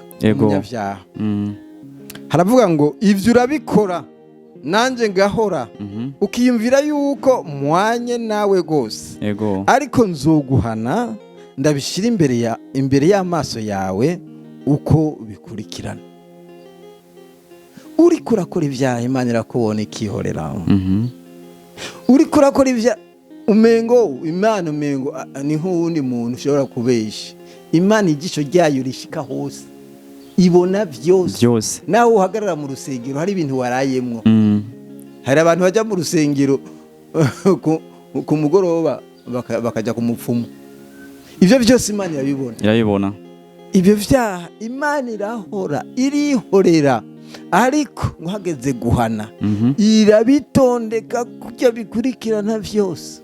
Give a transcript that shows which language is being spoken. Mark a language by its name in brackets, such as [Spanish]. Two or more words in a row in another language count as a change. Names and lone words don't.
[Rundi] Umunyabyaha haravuga ngo ivyo urabikora nanje ngahora, ukiyumvira yuko mwanye nawe gose, ariko nzoguhana ndabishira imbere y'amaso yawe uko bikurikirana. Uri kurakora ibyaha Imana irakubona ikihorera. Uri kurakora ibyaha Imana umengo ni nk'uwundi muntu ushobora kubesha. Imana igisho ryayo rishika hose, ibona byose. Nawe uhagarara mu rusengero hari ibintu warayemwo. Hari abantu bajya mu rusengero ku mugoroba bakaja ku mupfumu. Ibyo byose Imana irabibona. Ibyo byaha Imana irihorera, ariko uhageze guhana irabitondeka kujya bikurikirana byose.